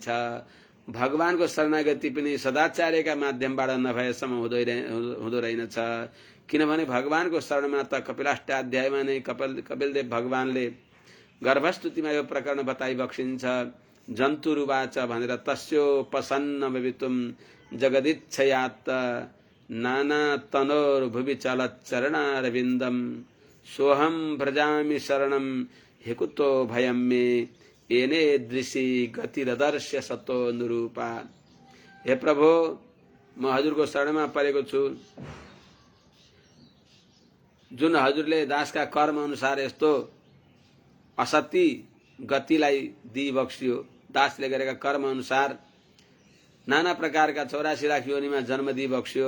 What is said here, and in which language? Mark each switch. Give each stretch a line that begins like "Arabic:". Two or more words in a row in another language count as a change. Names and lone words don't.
Nepali: भगवानको शरणागति पनि सदाचार्यका माध्यमबाट नभएसम्म हुँदो रहेनछ। किनभने भगवानको शरणमा त कपिलाष्टाध्यायमा नै कपिलदेव भगवानले गर्भस्तुतिमा यो प्रकरण बताइबक्सिन्छ।
Sanskrit: जन्तुरुवाच भनेर तस्योपसन्न भवितुम जगदिच्छयात् नाना तनोर्भुवि चलच्चरणारविन्दं सोऽहं भ्रजामि शरणं हि कुतो भयं मे येने दृशि गतिरदर्श्य सतो अनुरूपा।
Nepali: हे प्रभु, म हजुरको शरणमा परेको छु। जुन हजुरले दासका कर्म अनुसार यस्तो असति गतिलाई दिइबक्सियो, दासले गरेका कर्म अनुसार नाना प्रकारका 84 लाख योनिमा जन्म दिइबक्सियो।